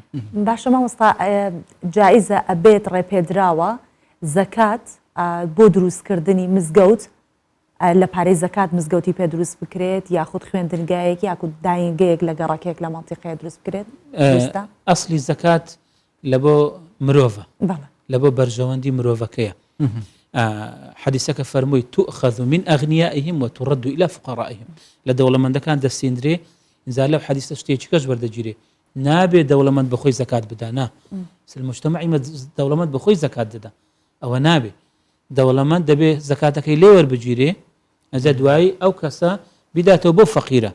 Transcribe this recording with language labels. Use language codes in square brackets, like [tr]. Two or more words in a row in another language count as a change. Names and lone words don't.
[ckb] باشە مامۆستا جائزە ئەبێت ڕێپێدراوە زەکات بۆ دروستکردنی مزگەوت لە پارەی زەکات مزگەوتی پێ دروست بکرێت یاخود خوێندنگایەکی یاکود داینگەیەک لە گەڕاکێک لە مانتیقەیە دروست بکرێت ئەسلی زەکات لە بۆ مرۆڤە لە بۆ بەرژەوەندی مرۆڤەکەیە حەدیسەکە فەرمووی [ar] تؤخذ من أغنيائهم وترد إلى فقرائهم [ckb] لە دەوڵەمەندەکان دەستێنرێ ئینجا لەو حەدیسە شتێکی کەش وەردەگیرێ نابێ دەوڵەمەند بەخۆی زەکات بدا نا مجتەمەعی دەوڵەمەند بەخۆی زەکات دەدا ئەوە نابێ دەوڵەمەند دەبێ زەکاتەکەی لێ وەربگیرێ ئەجا دوایی ئەو کەسە بیداتەوە بۆ فەقیرە